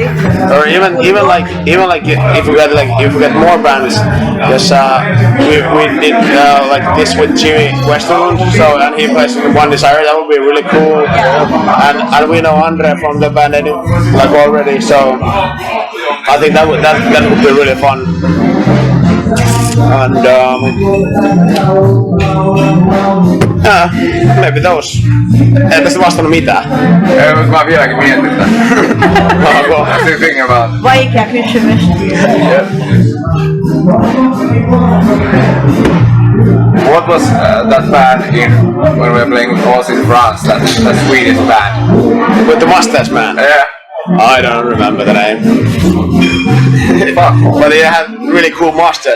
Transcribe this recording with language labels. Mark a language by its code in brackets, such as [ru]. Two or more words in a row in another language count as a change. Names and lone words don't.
[en] Or even like if we get more bands, because we did like this with Jimmy Westerlund, so and he plays in One Desire, that would be really cool. And we know Andre from the band like already, so I think that would be really fun. And maybe those. [fi] Ei tästä vastannut mitään. Mä vieläkin mietin tätä. [en] I'm still thinking about it. [fi] Vaikea kysymys. [en] What was that band when we were playing with Oz in France, that Swedish band? With the mustache man. Yeah. I don't remember the name. But they had really cool mustache.